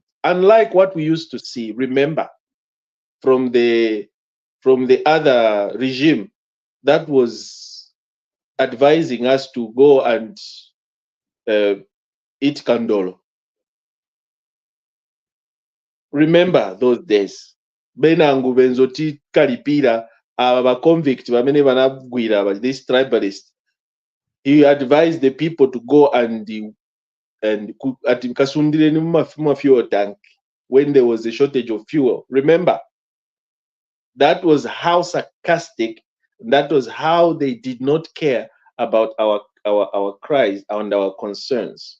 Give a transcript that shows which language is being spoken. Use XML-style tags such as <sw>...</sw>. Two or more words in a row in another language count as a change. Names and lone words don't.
<en>Unlike what we used to see, remember, from the other regime that was advising us to go and eat kandolo. Remember those days.</en> <ny>Benangu benzoti kalipira aba convict bamene banagwira</ny> <en>this tribalist. He advised the people to go and</en> <ny>kasundire ni</ny> <en>fuel tank when there was a shortage of fuel. Remember, that was how sarcastic, that was how they did not care about our cries and our concerns.</en>